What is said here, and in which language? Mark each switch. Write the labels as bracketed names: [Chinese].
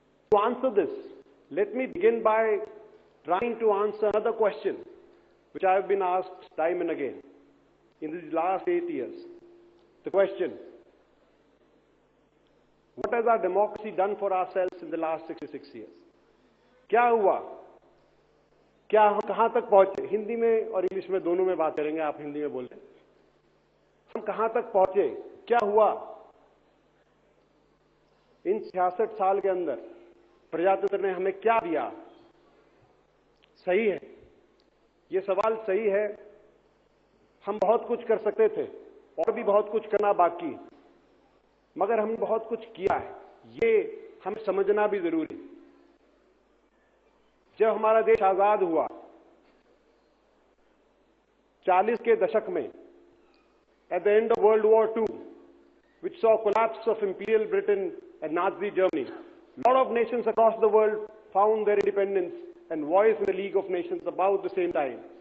[English] To answer this, let me begin by trying to answer another question which I have been asked time and again in these last 8 years. The question, what has our democracy done for ourselves in the last 66 years? [Hindi] क्या हुआ? क्या हम कहां तक पहुंचे? हिंदी में और English में दोनों में बात करेंगे, आप हिंदी में बोल रहे हैं। हम कहां तक पहुंचे? क्या हुआ? इन 66 साल के अंदर प्रजातंत्र ने हमें क्या दिया? सही है, ये सवाल सही है। हम बहुत कुछ कर सकते थे और भी बहुत कुछ करना बाकी, मगर हमने बहुत कुछ किया है, ये हमें समझना भी जरूरी है। जब हमारा देश आजाद हुआ 40 के दशक में, [English] at the end of World War II, which saw collapse of Imperial Britain and Nazi Germany, a lot of nations across the world found their independence and voice in the League of Nations about the same time.